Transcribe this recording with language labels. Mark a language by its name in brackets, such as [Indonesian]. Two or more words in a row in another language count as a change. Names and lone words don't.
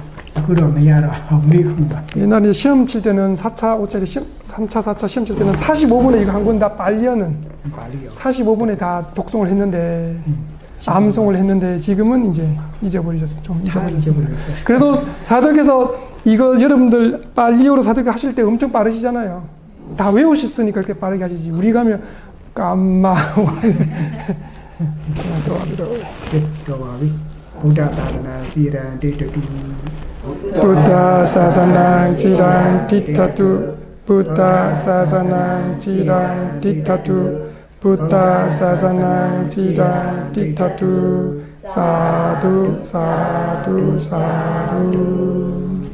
[Korean] 옛날에 시험 칠 때는 4차, 5차리 시험, 3차, 4차 시험 칠 때는 45분에 이거 한 권 다 빨리어는 45분에 다 독송을 했는데 암송을 했는데 지금은 이제 잊어버리셨어요. 좀 잊어버렸어요. 그래도 사도께서 이거 여러분들 빨리어로 사도께 하실 때 엄청 빠르시잖아요. 다 외우셨으니까 그렇게 빠르게 하시지. 우리가 하면 [Pali] 깜마 Buddha Sasanang Chirang Dittatu Buddha Sasanang Chirang Dittatu Buddha Sasanang Chirang Dittatu Sadhu Sadhu Sadhu